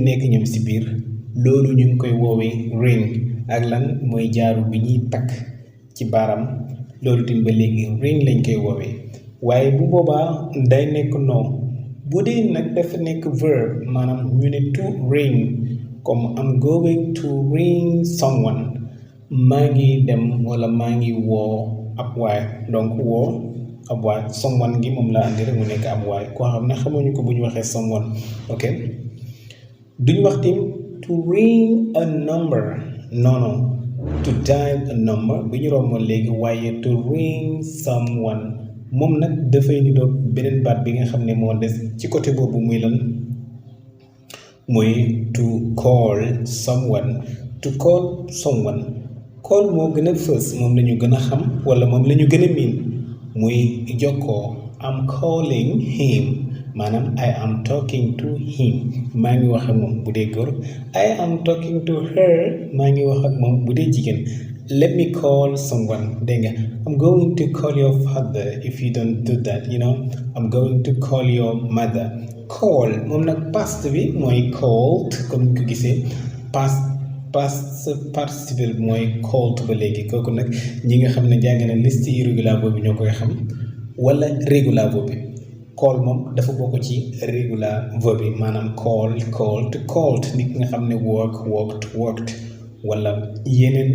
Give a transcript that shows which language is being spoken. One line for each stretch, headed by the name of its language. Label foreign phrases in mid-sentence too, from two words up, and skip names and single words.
Wolof: nekk ñoom ci biir loolu ñu ngi koy woowee ring ak lan mooy jaaru bi ñuy takk ci baaram loolu tamit ba léegi ring lañ koy woowee waaye bu boobaa day nekk non bu dee nag dafa nekk verb maanaam ñu ne
English: to ring
Wolof: comme
English: I'm going to ring someone
Wolof: maa ngi dem wala maa ngi woo ab waay donc woo ab waay someone gi moom laa andi rek mu nekk ab waay koo xam ne xamuñu ko bu ñu waxee someone ok duñu wax tim
English: to ring a number
Wolof: non
English: to dial a number
Wolof: bi ñu romboon léegi waaye
English: to ring someone
Wolof: moom nag dafay ni doog beneen baat bi nga xam ne moo des ci côté boobu muy lan mooy
English: to call someone
Wolof: call moo gën a fës moom la ñu gën a xam wala moom la ñu gën a miin muy jokkoo
English: I'm calling him
Wolof: maanaam
English: I am talking to him
Wolof: maa ngi wax ak moom bu dee góor
English: I am talking to her
Wolof: maa ngi wax ak moom bu dee jigéen
English: let me call someone
Wolof: dégg nga
English: I'm going to call your father if you don't do that I'm going to call your mother
Wolof: call moom nag past bi mooy called comme ni ko gisee past participe bi mooy called ba léegi kooku nag ñi nga xam ne jàng na liste irrégular boobu ñoo koy xam wala régular boobu call moom dafa bokk ci régular verb bi maanaam called nit nga xam ne worked wala yeneen